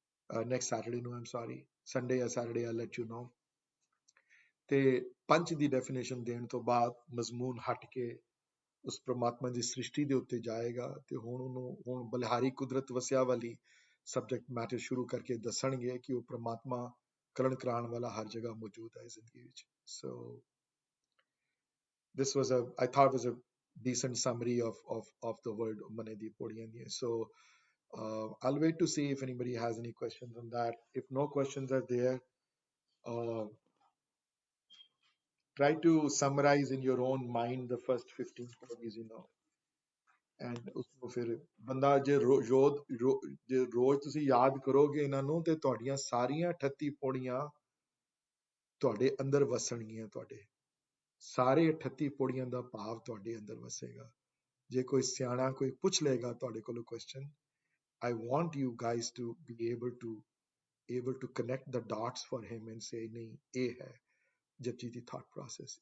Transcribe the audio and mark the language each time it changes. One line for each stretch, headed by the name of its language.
Punjabi: Next Saturday ਨੂੰ, ਆਮ sorry, Sunday ਜਾਂ Saturday,
English: I let you know.
Punjabi: ਤੇ 5 ਦੀ ਡੈਫੀਨੇਸ਼ਨ ਦੇਣ ਤੋਂ ਬਾਅਦ ਮਜ਼ਮੂਨ ਹਟ ਕੇ ਉਸ ਪ੍ਰਮਾਤਮਾ ਦੀ ਸ੍ਰਿਸ਼ਟੀ ਦੇ ਉੱਤੇ ਜਾਏਗਾ ਤੇ ਹੁਣ ਬਲਿਹਾਰੀ ਕੁਦਰਤ ਵਸਿਆ ਵਾਲੀ ਸਬਜੈਕਟ ਮੈਟਰ ਸ਼ੁਰੂ ਕਰਕੇ ਦੱਸਣਗੇ ਕਿ ਉਹ ਪ੍ਰਮਾਤਮਾ ਕਰਨ ਕਰਾਉਣ ਵਾਲਾ ਹਰ ਜਗ੍ਹਾ ਮੌਜੂਦ ਹੈ ਜ਼ਿੰਦਗੀ ਵਿੱਚ।
English: So this was I thought was a decent summary of the word mane di podiyan di. So I'll wait to see if anybody has any questions on that. If no questions are there, try to summarize in your own mind the first 15 podis, you know, and
Punjabi: ਉਸਨੂੰ ਫਿਰ ਬੰਦਾ ਜੇ ਰੋਜ਼ ਤੁਸੀਂ ਯਾਦ ਕਰੋਗੇ ਇਹਨਾਂ ਨੂੰ ਤੇ ਤੁਹਾਡੀਆਂ ਸਾਰੀਆਂ 38 ਪੌੜੀਆਂ ਤੁਹਾਡੇ ਅੰਦਰ ਵਸਣਗੀਆਂ। ਤੁਹਾਡੇ ਸਾਰੇ 38 ਪੌੜੀਆਂ ਦਾ ਭਾਵ ਤੁਹਾਡੇ ਅੰਦਰ ਵਸੇਗਾ। ਜੇ ਕੋਈ ਸਿਆਣਾ ਕੋਈ ਪੁੱਛ ਲਏਗਾ ਤੁਹਾਡੇ ਕੋਲੋਂ question,
English: I want you guys to be able to connect the dots for him and say
Punjabi: ਨਹੀਂ ਇਹ ਹੈ ਜਪਜੀ ਦੀ ਥਾਟ ਪ੍ਰੋਸੈਸ।